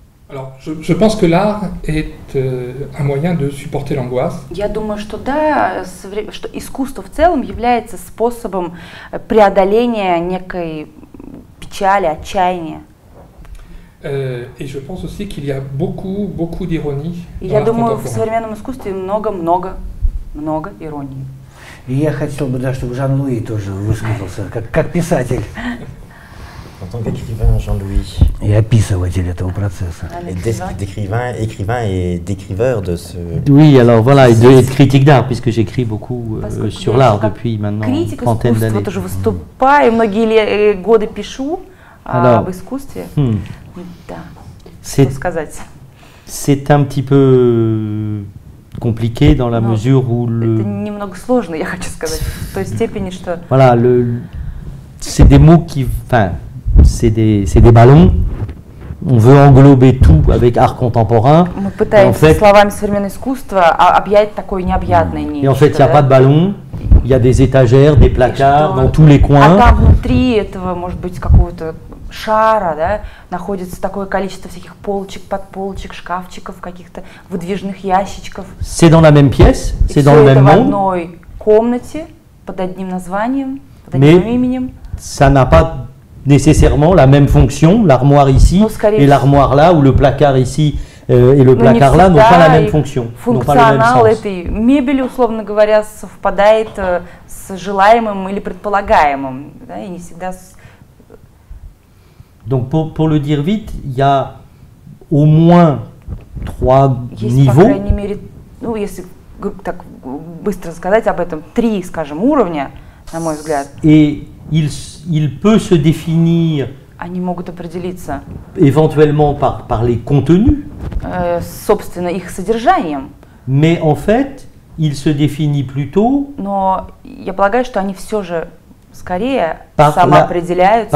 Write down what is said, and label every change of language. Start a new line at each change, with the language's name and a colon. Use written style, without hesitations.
French: Alors, je pense que l'art est un moyen de supporter l'angoisse.
Russian: Я думаю, что да, что искусство в целом является способом преодоления некой печали, отчаяния.
French: Et je pense aussi qu'il y a beaucoup d'ironie.
Russian: Я думаю, в современном искусстве много иронии. И я хотел бы, да, чтобы Жан-Луи тоже высказался, как писатель.
French: En tant qu'écrivain, Jean-Louis. Et
Russian: описыватель этого процесса.
French: Écrivain et décriveur de ce... Oui, alors voilà, et de critique d'art, puisque j'écris beaucoup sur l'art depuis maintenant une trentaine d'années.
Russian: Я тоже выступаю, многие годы пишу об искусстве. Да, что сказать?
French: C'est un petit peu compliqué dans la mesure où
Russian: это немного сложно, я хочу сказать, в той степени, что...
French: Voilà, c'est des mots qui... Enfin, c'est des ballons. On veut englober tout avec art contemporain.
Russian: Мы пытаемся словами современного искусства объять такое необъятное нечто.
French: Et en fait, il n'y a pas de ballon. Il y a des étagères, des placards dans tous les coins.
Russian: А там внутри этого, может быть, какого-то шара, да, находится такое количество всяких полочек, подполочек, шкафчиков, каких-то выдвижных ящичков.
French: C'est dans la même pièce, c'est dans le même monde.
Russian: В одной комнате под одним названием, под одним именем.
French: Ça n'a pas nécessairement la même fonction. L'armoire ici et l'armoire là, ou le placard ici et le placard là n'ont pas la même fonction.
Russian: Функционал этой мебели, условно говоря, совпадает с желаемым или предполагаемым, да, и не всегда.
French: Donc pour le dire vite, il y a au moins 3 niveaux.
Russian: По крайней мере, ну если так быстро сказать об этом, 3, скажем, уровня, на мой взгляд.
French: Et il peut se définir.
Russian: Они могут определиться.
French: Éventuellement par les contenus.
Russian: Собственно, их содержанием.
French: Mais en fait, il se définit plutôt.
Russian: Но я полагаю, что они все же скорее самоопределяются.